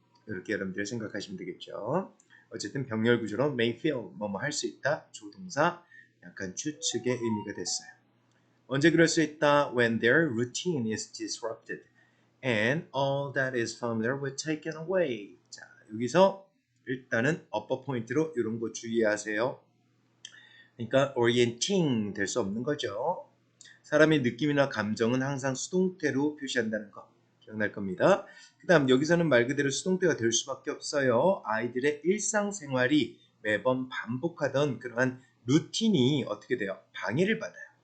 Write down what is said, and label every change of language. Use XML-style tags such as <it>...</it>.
<ko>이렇게 여러분들 생각하시면 되겠죠. 어쨌든 병렬 구조로</ko> <en>may feel</en> <ko>뭐뭐 할 수 있다. 조동사 약간 추측의 의미가 됐어요. 언제 그럴 수 있다?</ko> <en>When their routine is disrupted and all that is familiar will taken away.</en> <ko>자, 여기서 일단은 업버 포인트로 이런 거 주의하세요. 그러니까 orienting 될 수 없는 거죠. 사람의 느낌이나 감정은 항상 수동태로 표시한다는 거 기억날 겁니다. 그 다음 여기서는 말 그대로 수동태가 될 수밖에 없어요. 아이들의 일상생활이 매번 반복하던 그러한 루틴이 어떻게 돼요? 방해를 받아요.</ko>